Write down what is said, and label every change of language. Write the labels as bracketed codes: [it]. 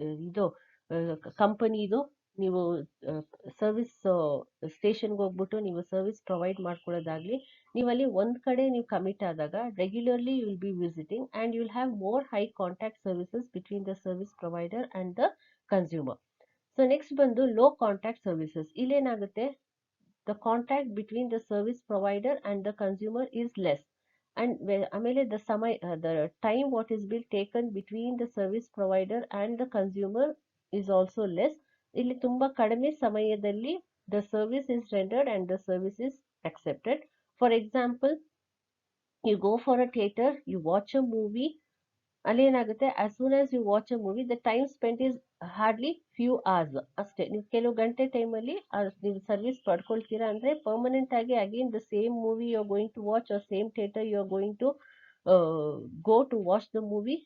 [kn] ಇದು ಕಂಪನಿದು ನೀವು ಸರ್ವಿಸ್ ಸ್ಟೇಷನ್ಗೆ ಹೋಗ್ಬಿಟ್ಟು ನೀವು ಸರ್ವಿಸ್ ಪ್ರೊವೈಡ್ ಮಾಡ್ಕೊಳ್ಳೋದಾಗ್ಲಿ, ನೀವಲ್ಲಿ ಒಂದ್ ಕಡೆ ನೀವು ಕಮಿಟ್ ಆದಾಗ [en] Regularly you will be visiting and you will have more high contact services between the service provider and the consumer. So next ಬಂದು low contact services. [kn] ಇಲ್ಲೇನಾಗುತ್ತೆ, [en] the contact between the service provider and the consumer is less. And ಆಮೇಲೆ the time what is being taken between the service provider and the consumer is also less. [kn] ಇಲ್ಲಿ ತುಂಬಾ ಕಡಿಮೆ ಸಮಯದಲ್ಲಿ [en] the service is rendered and the service is accepted. For example, you go for a theater, you watch a movie, [kn] ಅಲ್ಲಿ ಏನಾಗುತ್ತೆ, [en] As soon as you watch a movie the time spend is hardly few hours ಅಷ್ಟೇ. [kn] ನೀವು ಕೆಲವು ಗಂಟೆ ಟೈಮಲ್ಲಿ ನೀವು service ಪಡ್ಕೊಳ್ತೀರಾ ಅಂದ್ರೆ permanent ಆಗಿ [en] Again the same movie you are going to watch or same theatre you are going to go to watch the movie.